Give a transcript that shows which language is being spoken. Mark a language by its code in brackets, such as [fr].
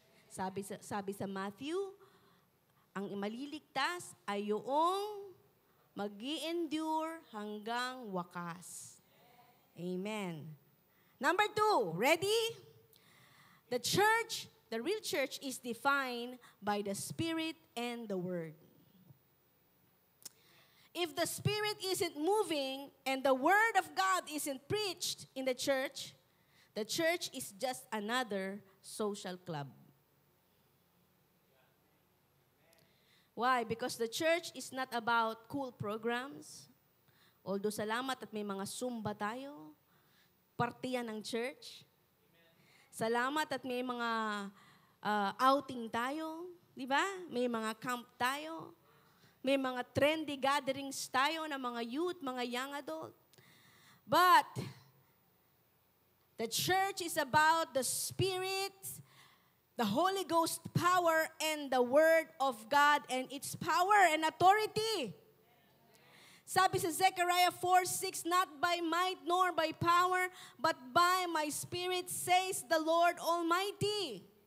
[tl] Sabi sa Matthew, ang maliligtas ay yung mag-i-endure hanggang wakas. [en] Amen. Number 2, ready? The church, the real church is defined by the Spirit and the Word. If the Spirit isn't moving and the Word of God isn't preached in the church is just another social club. Why? Because the church is not about cool programs. [tl] Although salamat at may mga Zumba tayo, partiyan ng church. Salamat at may mga outing tayo, di ba? May mga camp tayo. May mga [en] trendy gatherings [tl] tayo ng mga youth, mga young adult. [en] But the church is about the Spirit, the Holy Ghost power, and the Word of God and its power and authority. Sabi sa Zechariah 4:6, not by might nor by power, but by my Spirit, says the Lord Almighty.